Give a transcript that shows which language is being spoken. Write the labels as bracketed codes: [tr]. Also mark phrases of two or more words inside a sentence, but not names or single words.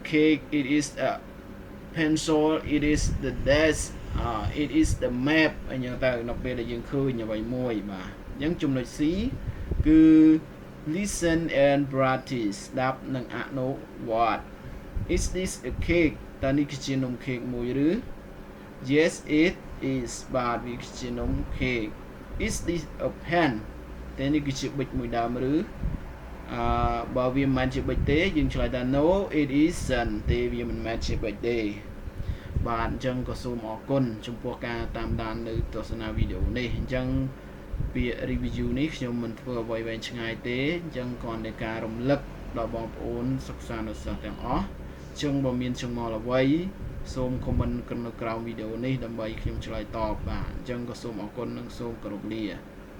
[en] cake it is a pencil it is the desk it is the map [km] អញ្ចឹងទៅនៅពេលដែលយើងឃើញអ្វីមួយបាទអញ្ចឹងចំណុច C គឺ [en] listen and practice [km] ស្ដាប់និងអនុ វត្ត [en] is this a cake [km] តើនេះគឺជានំខេកមួយឬ [en] yes it is [km] បាទវាគឺជានំខេក [en] is this a pen [km] តើ នេះគឺជាប៊ិចមួយដើមឬបើវាមិនមែនជាប៊ិចទេយើងឆ្លើយថា [en] no it isn't [km] ទេវាមិនមែនជាប៊ិចទេបាទអញ្ចឹងក៏សូមអរគុណចំពោះការតាមដាននៅទស្សនាវីដេអូនេះអញ្ចឹងពាក្យ review នេះខ្ញុំមិនធ្វើអ្វីវែងឆ្ងាយទេអញ្ចឹងគ្រាន់តែការរំលឹកដល់បងប្អូនសិក្សានុសិស្សទាំងអស់អញ្ចឹងបើមានចម្ងល់អ្វីសូម comment នៅក្រោមវីដេអូនេះដើម្បីខ្ញុំឆ្លើយតបបាទអញ្ចឹងក៏សូមអរគុណនិងសូមគោរពលា